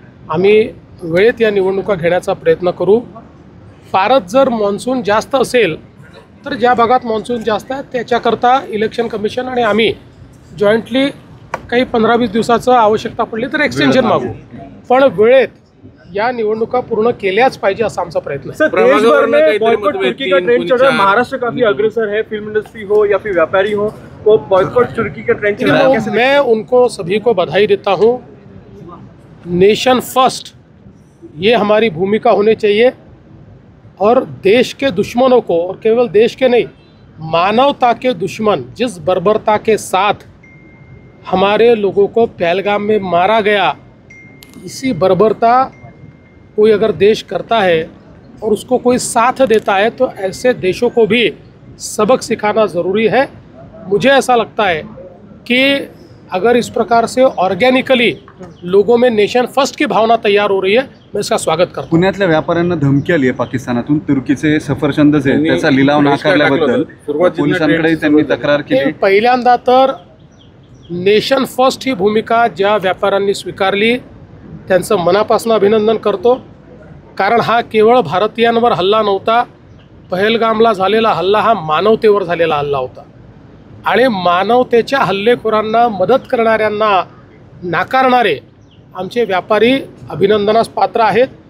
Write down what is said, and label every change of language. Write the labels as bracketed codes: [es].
[mr] आम्ही वेळेत या निवडणुका घेण्याचा प्रयत्न करू। फारच जर मॉन्सून जास्त असेल तर ज्या भागात मॉन्सून जास्त आहे त्याच्याकरता इलेक्शन कमिशन आणि आम्ही जॉईंटली काही 15-20 दिवसाचं आवश्यकता पडली तर एक्सटेन्शन मागू, पण वेळेत या निवडणुका पूर्ण केल्याच पाहिजे असा आमचा प्रयत्न है। [hi] देश भर में बॉयकॉट तुर्की का ट्रेंड चल रहा है, महाराष्ट्र काफी अग्रसर है, फिल्म इंडस्ट्री हो या फिर व्यापारी हो, वो बॉयकॉट तुर्की का ट्रेंड चल रहा है। मैं उनको सभी को बधाई देता हूँ। नेशन फर्स्ट ये हमारी भूमिका होनी चाहिए और देश के दुश्मनों को, और केवल देश के नहीं, मानवता के दुश्मन जिस बर्बरता के साथ हमारे लोगों को पहलगाम में मारा गया, इसी बर्बरता कोई अगर देश करता है और उसको कोई साथ देता है तो ऐसे देशों को भी सबक सिखाना ज़रूरी है। मुझे ऐसा लगता है कि अगर इस प्रकार से ऑर्गेनिकली लोगों में नेशन फर्स्ट की भावना तैयार हो रही है, मैं इसका स्वागत करता हूं। [mr] पुण्यातल्या व्यापाऱ्यांना धमकी आली आहे पाकिस्तानातून, तुर्कीचे सफरचंद जे त्याचा लिलाव नाकारल्याबद्दल पोलिसांकडे त्यांनी तक्रार केली। पहिल्यांदा तर नेशन फर्स्ट ही भूमिका ज्या व्यापाऱ्यांनी स्वीकारली त्यांचं मनापासून अभिनंदन करतो, कारण हा केवळ भारतीयांवर हल्ला नव्हता, पहलगामला झालेला हल्ला हा मानवतेवर झालेला हल्ला होता आणि मानवतेच्या हल्लेखोरांना मदत करणाऱ्यांना नाकारणारे आमचे व्यापारी अभिनंदनास पात्र आहेत।